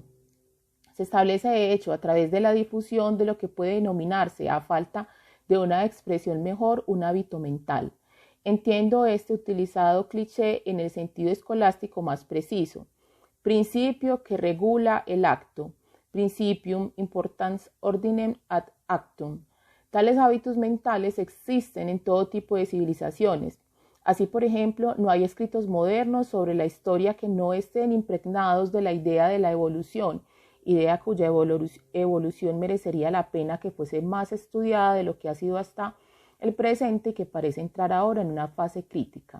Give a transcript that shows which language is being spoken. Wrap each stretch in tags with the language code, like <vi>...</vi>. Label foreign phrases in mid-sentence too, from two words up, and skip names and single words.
<es>Se establece de hecho a través de la difusión de lo que puede denominarse, a falta de una expresión mejor, un hábito mental. Entiendo este utilizado cliché en el sentido escolástico más preciso. Principio que regula el acto.</es> <la>Principium importans ordinem ad actum.</la> <es>Tales hábitos mentales existen en todo tipo de civilizaciones. Así, por ejemplo, no hay escritos modernos sobre la historia que no estén impregnados de la idea de la evolución, idea cuya evolución merecería la pena que fuese más estudiada de lo que ha sido hasta el presente y que parece entrar ahora en una fase crítica.</es>